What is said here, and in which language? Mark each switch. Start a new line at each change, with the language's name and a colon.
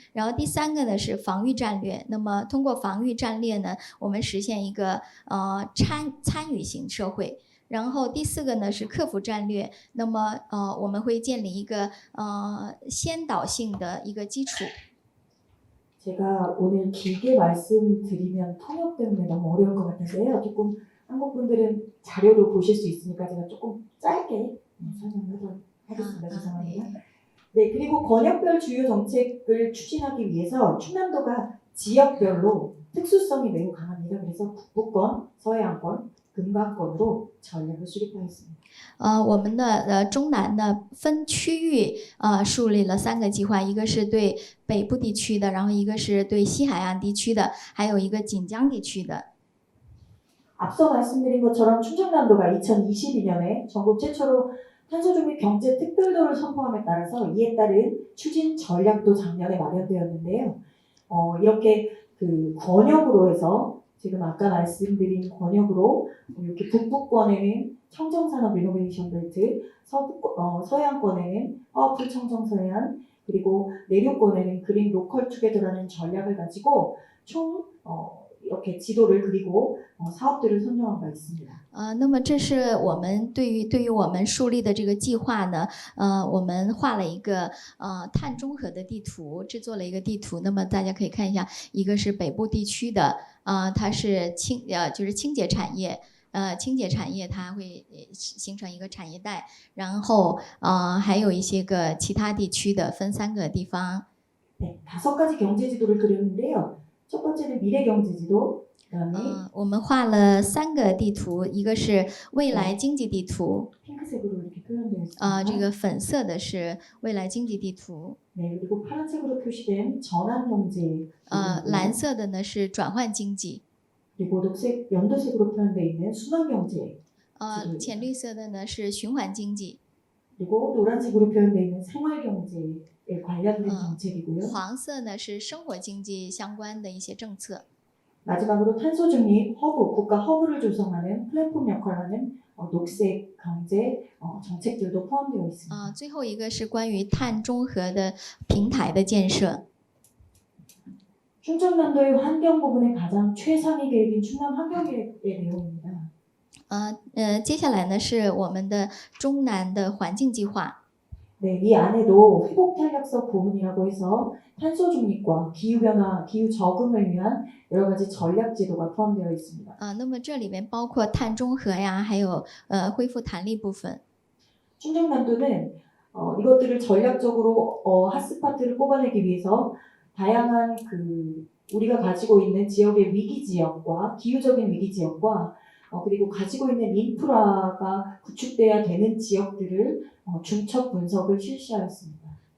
Chinese: 然后第3个呢是防御战略，那么通过防御战略呢，我们实现一个参与型社会。然后第4个呢是克服战略，那么我们会建立一个先导性的一个基础。
Korean: 제가 오늘 길게 말씀드리면 통역 때문에 너무 어려울 것 같아서요. 조금 한국 분들은 자료로 보실 수 있으니까 제가 조금 짧게 설명을 하겠습니다. 죄송합니다. 네, 그리고 권역별 주요 정책을 추진하기 위해서 충남도가 지역별로 특수성이 매우 강합니다. 그래서 북부권, 서해안권, 금강권으로 전략을 수립하였습니다.
Chinese: 我们的中南呢分区域树立了3个计划，一个是对北部地区的，然后一个是对西海岸地区的，还有一个锦江地区的。
Korean: 앞서 말씀드린 것처럼 충청남도가 2022년에 전국 최초로 탄소중립 경제 특별도를 선포함에 따라서 이에 따른 추진 전략도 작년에 마련되었는데요. 이렇게 그 권역으로 해서 지금 아까 말씀드린 권역으로 이렇게 북부권에는 청정산업 이노베이션 벨트, 서양권에는 파워풀 청정 서해안, 그리고 내륙권에는 그린 로컬 투게더라는 전략을 가지고 총 이렇게 지도를 그리고 사업들을 선정한 바 있습니다.
Chinese: 那么这是我们对于我们树立的这个计划呢，我们画了一个碳中和的地图，制作了一个地图。那么大家可以看一下，一个是北部地区的，它是就是清洁产业。清洁产业它会形成一个产业带，然后还有一些个其他地区的，分3个地方。
Korean: 네, 5가지 경제 지도를 그렸는데요. 첫 번째는 미래 경제 지도, 그다음에
Chinese: 我们画了3个地图，一个是未来经济地图，
Korean: 핑크색으로 이렇게 표현되어 있습니다.
Chinese: 这个粉色的是未来经济地图，
Korean: 네, 그리고 파란색으로 표시된 전환 경제,
Chinese: 蓝色的呢是转换经济，
Korean: 그리고 녹색, 연두색으로 표현되어 있는 순환 경제,
Chinese: 浅绿色的呢是循环经济，
Korean: 그리고 노란색으로 표현되어 있는 생활 경제에 관련된 정책이고요.
Chinese: 黄色呢是生活经济相关的一些政策。
Korean: 마지막으로 탄소 중립 허브, 국가 허브를 조성하는 플랫폼 역할을 하는 녹색 경제 정책들도 포함되어 있습니다.
Chinese: 最后一个是关于碳中和的平台的建设。
Korean: 충청남도의 환경 부분의 가장 최상위 계획인 충남 환경계획의 내용입니다.
Chinese: 接下来呢是我们的中南的环境计划。
Korean: 네, 이 안에도 회복 탄력성 부문이라고 해서 탄소 중립과 기후 변화, 기후 적응을 위한 여러 가지 전략 지도가 포함되어 있습니다.
Chinese: 那么这里面包括碳中和呀，还有恢复弹力部分。
Korean: 충청남도는 이것들을 전략적으로 핫스팟을 뽑아내기 위해서 다양한 우리가 가지고 있는 지역의 위기 지역과 기후적인 위기 지역과 그리고 가지고 있는 인프라가 구축돼야 되는 지역들을 중첩 분석을 실시하였습니다.